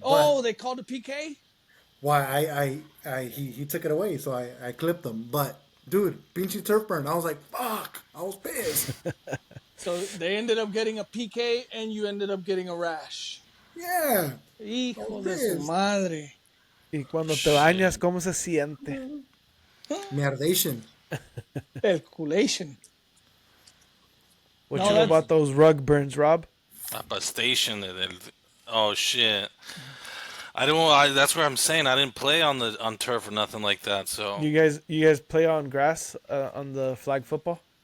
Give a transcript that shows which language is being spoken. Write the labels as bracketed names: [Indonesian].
[English] Oh, they called a PK? Why he took it away, so I clipped him. But dude, pinchy turf burn. I was like, fuck. I was pissed. So they ended up getting a PK and you ended up getting a rash. Yeah. [Spanish] Hijo de su madre. Y cuando te bañas, ¿cómo se siente? [English] Mierdation. Calculation. What you know about those rug burns, Rob? Station. Oh shit! I don't. That's where I'm saying I didn't play on turf or nothing like that. So you guys play on grass on the flag football?